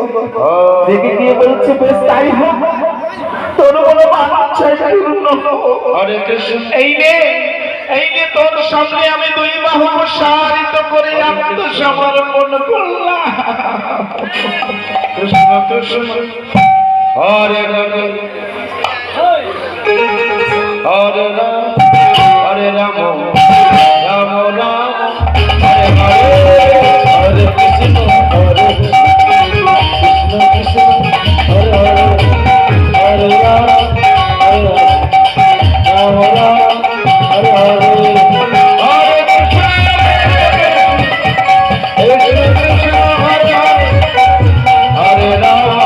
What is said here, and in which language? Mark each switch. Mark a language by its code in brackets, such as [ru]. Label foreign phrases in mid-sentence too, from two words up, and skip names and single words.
[bn] রেগে গিয়ে বলছে বেশ তাই হোক, তোর বলো [sa] হরে কৃষ্ণ [bn] এই নে তোর সামনে আমি দুই বাহু প্রসারিত করে আত্মসমর্পণ করলাম। [sa] কৃষ্ণ কৃষ্ণ হরে হরে হরে রাম হরে রাম রাম রাম হরে হরে হরে কৃষ্ণ হরে কৃষ্ণ কৃষ্ণ হরে হরে হরে রাম হরে রাম রাম হরে হরে হরে কৃষ্ণ হরে হরে হরে রাম